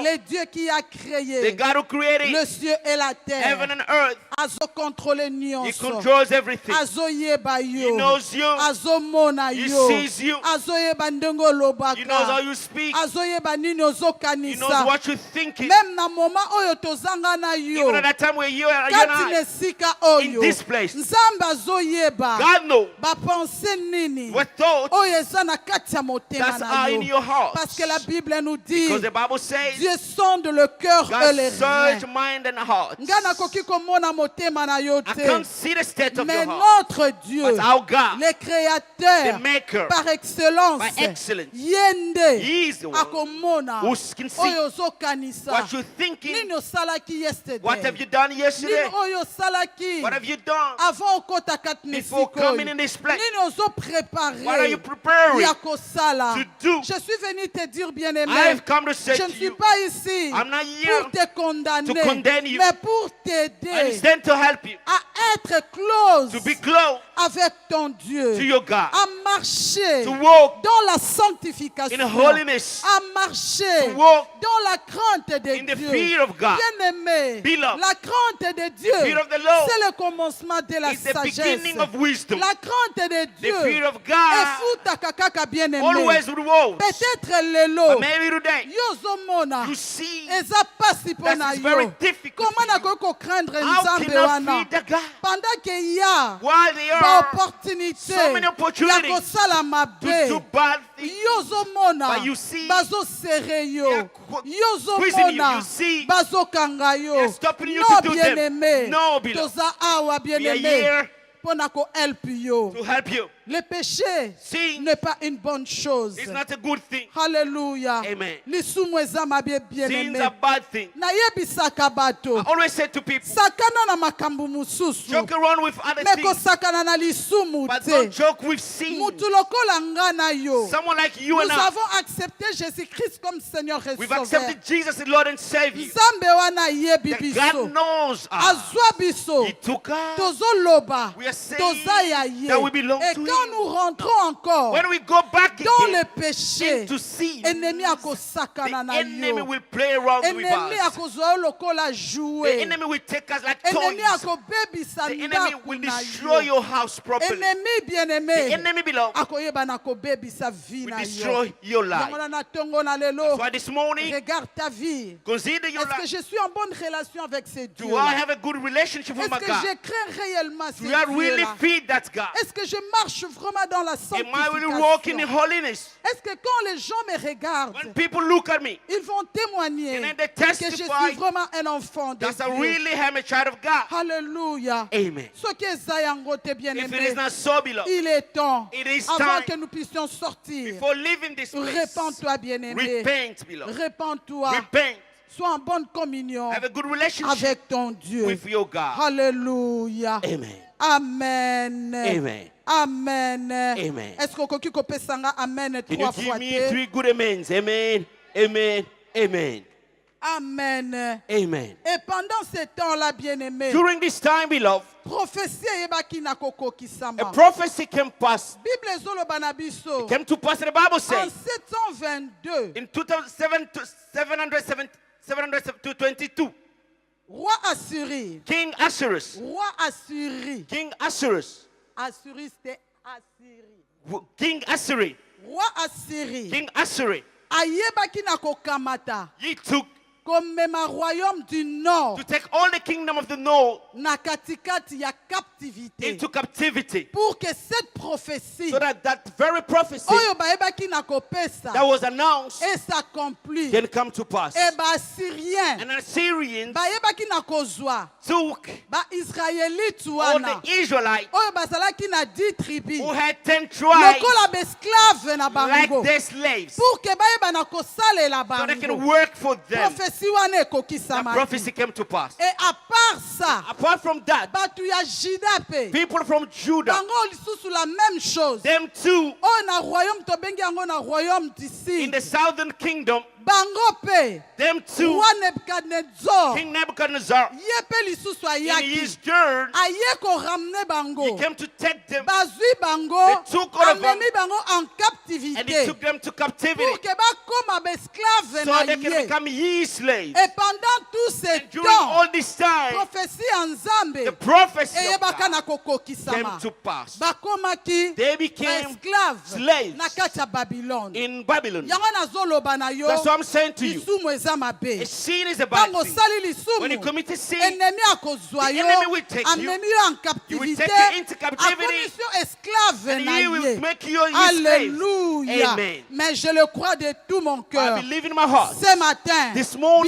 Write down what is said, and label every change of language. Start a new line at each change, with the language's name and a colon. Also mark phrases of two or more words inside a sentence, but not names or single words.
French: le Dieu qui a
English: the
French: créé
English: God who created
French: le ciel et la
English: heaven
French: terre
English: and earth,
Lingala: azo contrôle
English: He
Lingala: nyonso.
English: controls everything.
Lingala: Azo yeba
English: He
Lingala: yo.
English: knows you.
Lingala: Azo mona
English: He
Lingala: yo.
English: sees you.
Lingala: Azo yeba ndenge
English: He knows how
Lingala: olobaka.
English: you speak.
Lingala: Azo yeba nini
English: He knows
Lingala: ozokanisa.
English: what you're thinking.
Lingala: Même na moment oyo tozanga na yo.
English: Even at that time where you and
Lingala: Kati na
English: I,
Lingala: esika
English: in
Lingala: oyo.
English: this place,
Lingala: Nzambe azoyeba.
English: God knows
Lingala: Bapense nini.
English: what thoughts
Lingala: Oyo eza na kati ya motema
English: that
Lingala: na
English: are in
Lingala: yo.
English: your heart.
French: Parce que la Bible nous dit,
English: Because the Bible says,
French: Dieu sonde le cœur et
English: God
French: les
English: search
French: reins.
English: mind and heart.
Lingala: Nga nakoki komona motema na yo
English: I
Lingala: te.
English: can't see the state of
French: Mais
English: your heart.
French: notre Dieu,
English: But our God,
French: le créateur,
English: the maker,
French: par excellence,
English: by excellence,
Lingala: yende
English: He is the one
Lingala: akomona
English: who can see
Lingala: oyo ozokanisa.
English: what you're thinking.
Lingala: Nini osalaki yesterday?
English: What have you done
Lingala: Nini
English: yesterday?
Lingala: oyo osalaki
English: What have you done
Lingala: avant okota kati na
English: before
Lingala: esika
English: coming
Lingala: oyo?
English: in this place?
Lingala: Nini ozoprépare
English: What are you preparing
Lingala: ya kosala?
English: to do?
French: Je suis venu te dire, bien-aimé,
English: I have come to say
French: je
English: to
French: ne suis
English: you,
French: pas ici
English: I'm not here
French: pour te condamner,
English: to condemn you.
French: mais pour
English: I
French: t'aider
English: stand to help you,
French: à être close
English: to be close
French: avec ton
English: to
French: Dieu,
English: your God,
French: à marcher
English: to walk
French: dans la sanctification,
English: in holiness,
French: à marcher
English: to walk
French: dans la crainte de
English: in the
French: Dieu.
English: fear of God.
French: Bien-aimé,
English: Beloved,
French: la crainte de Dieu,
English: fear of the Lord
French: c'est le commencement de la
English: It's the
French: sagesse.
English: beginning of wisdom.
French: La crainte de
English: The
French: Dieu
English: fear of
French: est
English: God
Lingala: futa kaka bien-aimé.
English: always rewards.
Lingala: Peut-être lelo,
English: But maybe today
Lingala: yozomona,
English: you see
Lingala: eza pasi
English: that
Lingala: mpona
English: it's very
Lingala: yo.
English: difficult
French: Comment
English: for you.
Lingala: nakoki kocraindre
English: How
Lingala: nzambe
English: can I
Lingala: wana?
English: feed the God
French: Pendant qu'il y a
English: while there are
Lingala: baopportunité
English: so many
Lingala: ya
English: opportunities
Lingala: kosala
English: to
Lingala: mabe?
English: do bad things?
Lingala: Yozomona
English: But you see,
Lingala: bazosere yo.
English: they are squeezing you.
Lingala: Yozomona
English: You see,
Lingala: bazokanga
English: they
Lingala: yo.
English: are stopping you
French: Non,
English: to do them.
French: bien-aimé,
English: No, beloved.
Lingala: toza awa
English: We are
Lingala: bien-aimé
English: here
Lingala: mpona kohelp yo.
English: to help you.
French: Le péché
English: Sin
French: n'est pas une bonne chose.
English: is not a good thing.
French: Alléluia.
English: Amen.
Lingala: Lisumu eza mabe
English: Sins
Lingala: bien-aimé.
English: are bad things.
Lingala: Nayebisaka bato,
English: I always say to people,
Lingala: sakana na makambo mosusu,
English: joke around with other
Lingala: me
English: things,
Lingala: kosakana na lisumu
English: but
Lingala: te.
English: don't joke with sin.
Lingala: Mutu lokola nga na yo,
English: Someone like you
French: nous
English: and I,
French: avons accepté Jésus-Christ comme Seigneur et
English: we've
French: Sauveur.
English: accepted Jesus as Lord and Savior.
Lingala: Nzambe wana yebi
English: That
Lingala: biso,
English: God knows us.
Lingala: azwa biso,
English: He took us.
Lingala: tozoloba,
English: We are saying
Lingala: toza ya ye.
English: that we belong
French: Et
English: to
French: quand
English: Him.
French: nous rentrons encore
English: When we go back
French: dans le
English: again
French: péché,
English: into sin,
Lingala: ennemi
English: the
Lingala: akosakana na
English: enemy
Lingala: yo.
English: will play around with
Lingala: Ennemi
English: us.
Lingala: akozwa yo lokola
English: The
Lingala: jouet.
English: enemy will take us like
Lingala: Ennemi
English: toys.
Lingala: akobebisa
English: The enemy
Lingala: ndako
English: will
Lingala: na
English: destroy
Lingala: yo.
English: your house properly.
Lingala: Ennemi
English: The
Lingala: bien-aimé
English: enemy, beloved,
Lingala: akoyeba na kobebisa vie
English: will
Lingala: na yo.
English: destroy your life.
Lingala: Yango na tongo na lelo,
English: So this morning,
French: regarde ta vie.
English: consider your
French: Est-ce que
English: life.
French: je suis en bonne relation avec ce
English: Do I
French: Dieu-là?
English: have a good relationship with
French: Est-ce
English: my
French: que
English: God?
French: je crains réellement ce
English: Do I really
French: Dieu-là?
English: feed that God?
French: Est-ce que je marche vraiment dans la
English: Am I really walking in
French: sanctification?
English: holiness?
French: Est-ce que quand les gens me
English: When
French: regardent,
English: people look at me,
French: ils vont témoigner
English: and then they
French: que je
English: testify
French: suis vraiment un enfant de
English: that I
French: Dieu?
English: really am a child of God.
French: Alléluia.
English: Amen.
French: Ce que
Lingala: eza yango te
English: If it is
Lingala: bien-aimé,
English: not so, beloved,
French: il est temps,
English: it is
French: avant
English: time
French: que nous puissions sortir.
English: before leaving this place,
French: Répands-toi, bien-aimé.
English: repent, beloved.
French: Répands-toi.
English: Repent.
French: Sois en bonne communion
English: Have a good relationship
French: avec ton Dieu.
English: with your God.
French: Alléluia.
English: Amen. Amen. Amen. Amen. Amen.
French: Est-ce que
Lingala: okoki kopesanga amen
English: Can you
Lingala: trois
English: give
Lingala: fois
English: me
Lingala: te?
English: 3 good amens? Amen. Amen. Amen. Amen. Amen.
French: Et pendant ce temps-là, bien-aimé,
English: During this time, beloved,
Lingala: prophétie eyebaki na
English: a
Lingala: kokokisama.
English: prophecy came past.
Lingala: Bible ezoloba na biso.
English: Came to pass, the Bible
French: En
English: says,
French: 722,
English: in 722,
French: roi Assyrie,
English: King Assuerus,
French: roi Assyrie,
English: King Assuerus,
French: Assyrie c'était Assyrie,
English: King Assyria,
French: roi Assyrie,
English: King Assyria,
Lingala: ayebaki na kokamata,
English: he took
Lingala: komema
French: royaume du nord
English: to take all the kingdom of the north
Lingala: na katikati ya captivité,
English: into captivity,
French: pour que cette prophétie
English: so that very prophecy
Lingala: oyo bayebaki na kopesa
English: that was announced
French: et s'accomplit.
English: can come to pass.
Lingala: Et ba-Assyriens
English: And Assyrians
Lingala: bayebaki na kozwa
English: took
Lingala: ba-Israélite
English: all
Lingala: wana
English: the Israelites
Lingala: oyo bazalaki na 10 tribus
English: who had 10 tribes
Lingala: lokola besclave na
English: like
Lingala: bango
English: their slaves,
French: pour que
Lingala: bayeba na kosalela
English: so they can
Lingala: bango.
English: work for them.
Lingala: Prophétie wana
English: That
Lingala: ekokisamaki.
English: prophecy came to pass.
French: Et à part ça,
English: Apart from that,
Lingala: bato ya Juda pe
English: people from Judah,
Lingala: bango lisusu
French: la même chose.
English: them too,
Lingala: Oyo na royaume tobengi yango na
French: royaume du
English: in
Lingala: sud.
English: the southern kingdom,
Lingala: bango pe
English: them too,
Lingala: roi Nebuchadnezzar
English: King Nebuchadnezzar,
Lingala: ye pe lisusu
English: in
Lingala: ayaki
English: his turn,
Lingala: aye koramene bango
English: he came to take them
Lingala: bazwi bango
English: They took all of them,
Lingala: amemi bango en
English: and he
Lingala: captivité
English: took them to captivity
French: pour que
Lingala: bakoma baesclave
English: so
Lingala: na
English: they can
Lingala: ye.
English: become his slaves.
French: Et pendant tout ce
English: And during
French: temps,
English: all this time,
Lingala: prophétie en Nzambe
English: the prophecy of
Lingala: eyebaka na
English: God
Lingala: kokokisama.
English: came to pass.
Lingala: Bakomaki
English: They became
Lingala: esclave
English: slaves
Lingala: na kati ya Babylone.
English: in Babylon.
Lingala: Yango nazoloba na yo,
English: That's what I'm saying to you.
Lingala: lisumu eza
English: A
Lingala: mabe.
English: sin is a bad
Lingala: Ntango
English: thing.
Lingala: osali
English: When you
Lingala: lisumu,
English: commit a sin,
Lingala: ennemi akozwa
English: the
Lingala: yo,
English: enemy will take you.
Lingala: amemi yo en
English: He will
Lingala: captivité,
English: take you into captivity.
Lingala: akomisi yo esclave
English: and
Lingala: na
English: he will
Lingala: ye.
English: make you his slaves.
French: Alléluia.
English: Amen.
French: Mais je le crois de tout mon
English: I
French: cœur.
English: believe in my heart.
French: Ce matin,
English: This morning,